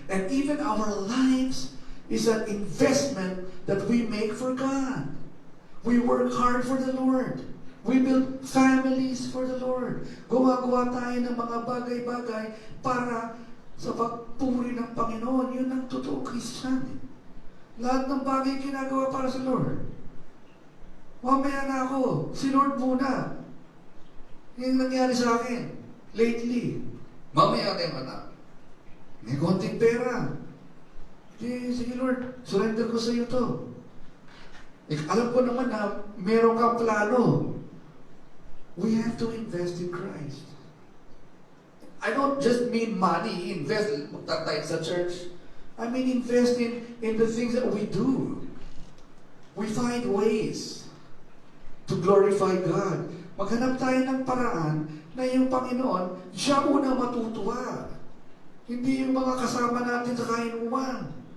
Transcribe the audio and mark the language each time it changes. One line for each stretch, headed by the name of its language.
English: And even our lives is an investment that we make for God. We work hard for the Lord. We build families for the Lord.
Filipino: Gumagawa tayo ng mga bagay-bagay para sa pagpuri ng Panginoon. Yun ang totoo Christian. Lahat ng bagay ginagawa para sa Lord. Mamaya na ako. Si Lord muna. Yung nangyari sa akin lately. Mamaya na yung anak. May konting pera. Sige Lord, surrender ko sa iyo to. Alam ko naman na meron kang plano.
English: We have to invest in Christ. I don't just mean money, invest,
Filipino: magtatay sa church.
English: I mean invest in the things that we do. We find ways to glorify God.
Filipino: Maghanap tayo ng paraan na yung Panginoon, siya una matutuwa. Hindi yung mga kasama natin sa kainuman.